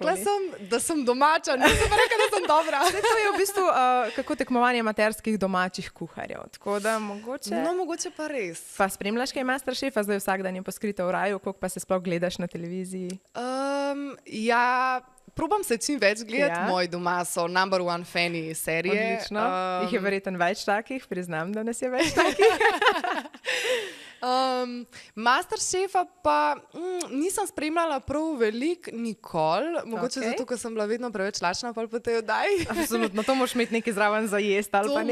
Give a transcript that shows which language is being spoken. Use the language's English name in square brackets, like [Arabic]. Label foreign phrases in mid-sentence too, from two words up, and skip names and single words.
[Slovenian] Rekla sem, da sem domača, nisem pa rekla, da sem dobra. To je v bistvu kako tekmovanje amaterskih domačih kuharjev. Tako da mogoče... No, mogoče pa res. Pa spremljaš kaj Masterchefa, zdaj vsak dan je poskrita v raju, koliko pa se sploh gledaš na televiziji? Probam se čim več gledati, moji doma so [English] number one [Slovenian] fani serije. Odlično. Jih je verjetno več takih, priznam, da nas je več takih. Masterchefa pa nisem spremljala prav veliko, nikoli. Mogoče zato, ker sem bila vedno preveč lačna po tej oddaji. Absolutno, to moraš imeti nekaj zraven za jesti ali pa nekaj.